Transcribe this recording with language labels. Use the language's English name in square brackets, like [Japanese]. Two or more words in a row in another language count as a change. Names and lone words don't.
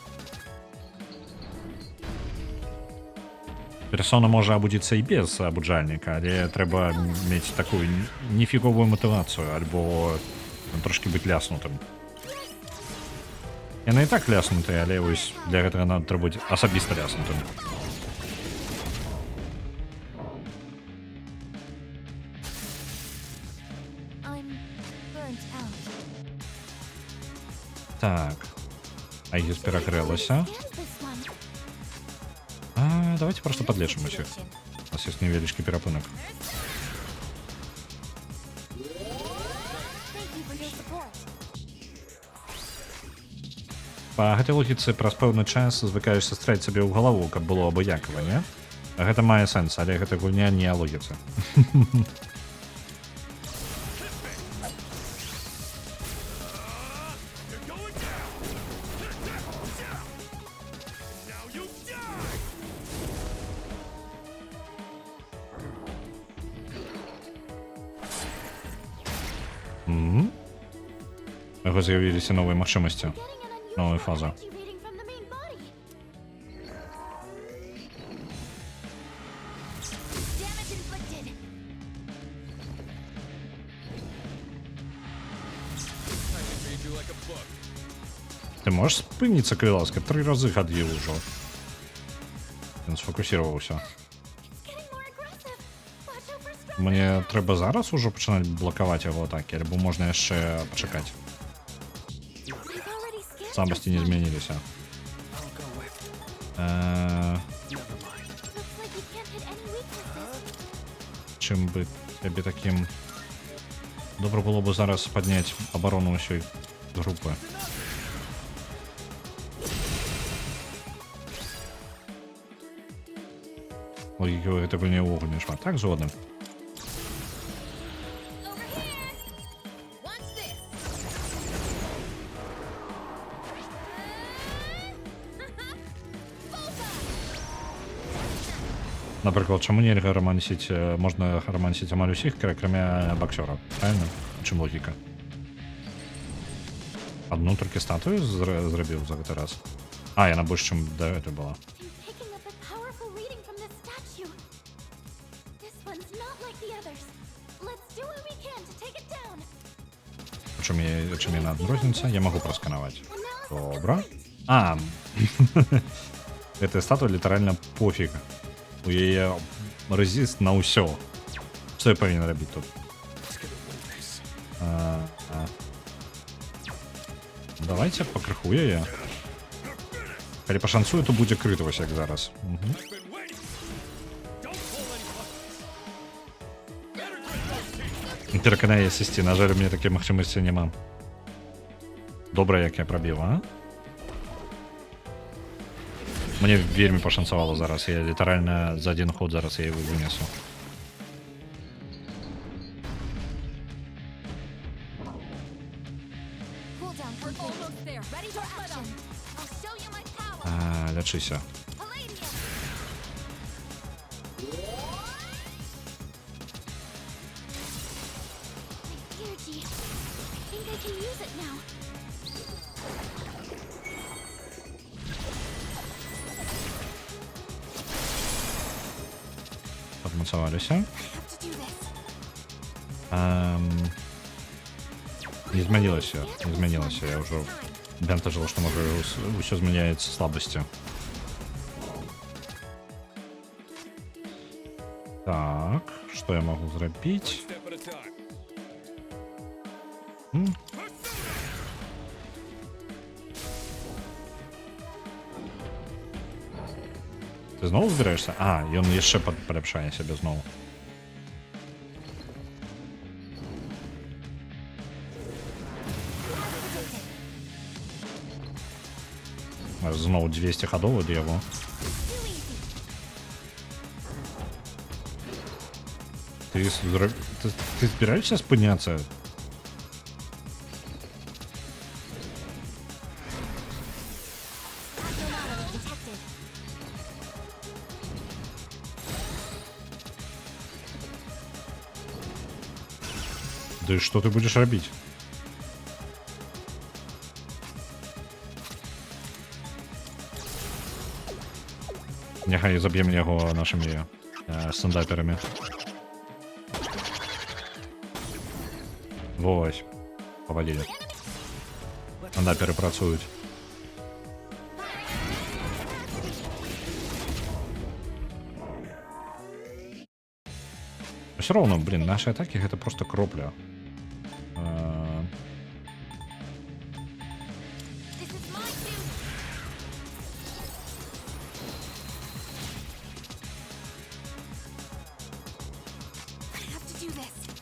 [Belarusian] Персона можа абудзіцца і без абуджальніка, але трэба мець такую нефіговую матывацыю, альбо трошкі быць ляснутым. Яны і так ляснутыя, але вось для гэтага надо трэба быць асабіста ляснутым. [English] I'm burnt out. [Belarusian] Так. Айгіс перагрэлася. [English] Scan this one. [Russian] Давайте просто подлечым усіх. [Belarusian] У нас ёсць невялічкі перапынак. [English] Thank you for your support. [Belarusian] Па гэтай логіцы праз пэўны час звыкаешся страць сабе ў галаву, каб было абыякава, не? Гэта мае сэнс, але гэта гульня не о логіцы. [English] You're going down. Now you die. [Belarusian] У яго з'явіліся новыя магчымасці. [English] Getting an [Belarusian] Новая [English] unusual [Belarusian] фаза. [English] energy reading from the main body. Damage inflicted. I can read you like a book. [Belarusian] Ты можаш спыніцца, калі ласка? 3 разы хадзіў ужо. Ён сфокусіраваўся. [English] It's getting more aggressive. Watch out for stress. [Belarusian] Мне трэба зараз ужо пачынаць блакаваць яго атакі, альбо можна яшчэ пачакаць. [English] I've already scanned [Belarusian] Слабасці [English] this [Belarusian] не [English] one. [Belarusian] змяніліся. [English] I'll go with. Э, Never mind. Looks like you can't hit any weaknesses. [Belarusian] Чым бы табе такім... Добра было бы зараз падняць абарону ўсёй групы. Логікі ў гэтай гульні ўвогуле не шмат. Так, згодны. [English] Over here. Watch this. [Belarusian] Напрыклад, чаму нельга рамансіць, можна рамансіць амаль усіх, акрамя баксёра, правильно? Чым логіка? Адну толькі статую зрабіў за гэты раз. Яна больш, чым да гэтай была. [English] I'm picking up a powerful reading from this statue. This one's not like the others. Let's do what we can to take it down. [Belarusian] Чым яна адрозніваецца? Я магу прасканаваць. [English] Analysis [Belarusian] Добра. [English] complete. [Belarusian] Гэтая статуя літаральна пофіг. У яе рэзіст на ўсё. Што я павінен рабіць тут? Давайте пакрыху яе. Калі пашанцую, то будзе крыт вось як зараз. [English] Been waiting. Don't pull any punches. Better get those teeth. [Belarusian] Пераканае сысці, на жаль, у мяне такія магчымасці няма. Добра, як я прабіў, а? Мне вельмі пашанцавала зараз, я літаральна за адзін ход зараз я яго вынесу. [English] Cool down. We're almost there. Ready for action. I'll show you my power. Лячыся. Palladium. My dear G, I think I can use it now. [Belarusian] Подмацевалися. [English] I have to do this. [Belarusian] Не змянілася, [Russian] я уже бентажил, что може все зміняється слабості. Так, что я могу зробить? [English] Step at a time. [Ukrainian] Ти знову збираєшся? А, і він ще поліпшає себе знову. Знову 200 ходов від його. Ти збираєшся спинятися? [English] Abnormality detected. [Russian] Да и что ты будешь робить? [Ukrainian] Нехай заб'ємо його нашими стендаперами. Ось. [Belarusian] Повалили. Стендаперы працюють. [Russian] Все равно, блин, наши атаки это просто кропля. [English] This is my duty. I have to do this.